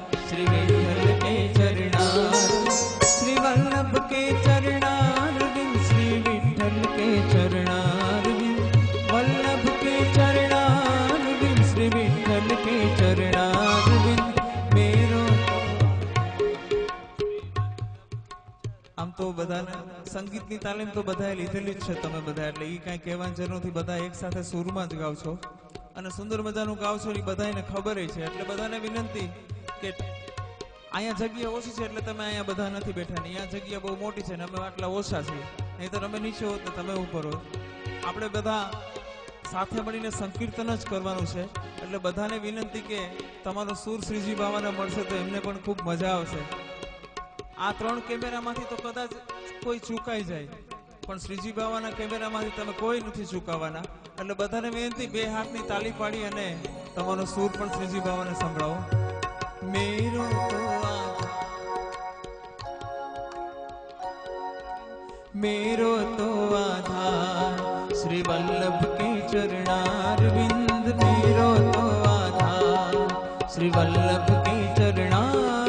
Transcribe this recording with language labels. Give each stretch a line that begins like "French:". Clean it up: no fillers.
Hindi: श्री विठ्ठल के चरणारविंद, श्री वल्लभ के चरणारविंद, श्री विठ्ठल के चरणारविंद, वल्लभ के चरणारविंद, श्री विठ्ठल के चरणारविंद, मेरो।
Gujarati: આમ તો બધાને સંગીતની તાલીમ તો બધાએ લીધેલી જ છે તમે બધા, એટલે એ કાંઈ કહેવાની જરૂર નથી, બધા એક સાથે સુરમાં જ ગાવ છો અને સુંદર મજાનું ગાવ છો, એ બધાને ખબર છે. એટલે બધાને વિનંતી કે અહીંયા જગ્યા ઓછી છે એટલે તમે અહીંયા બધા નથી બેઠા, ને અહીંયા જગ્યા બહુ મોટી છે ને અમે આટલા ઓછા છીએ, નહીં તો તમે નીચે હોત ને તમે ઉપર હોત. આપણે બધા સાથે મળીને સંકીર્તન જ કરવાનું છે, એટલે બધાને વિનંતી કે તમારો સૂર શ્રીજી બાવાને મળશે તો એમને પણ ખૂબ મજા આવશે. આ 3 કેમેરામાંથી તો કદાચ કોઈ ચૂકાઈ જાય, પણ શ્રીજી બાવાના કેમેરામાંથી તમે કોઈ નથી ચૂકાવાના. એટલે બધાને વિનંતી 2 હાથની તાલી પાડી અને તમારો સૂર પણ શ્રીજી બાવાને સંભળાવો.
Hindi: मेरो तो आधार, मेरो तो आधार श्री वल्लभ के चरणारविंद, मेरो तो आधार श्री वल्लभ के चरणारविंद.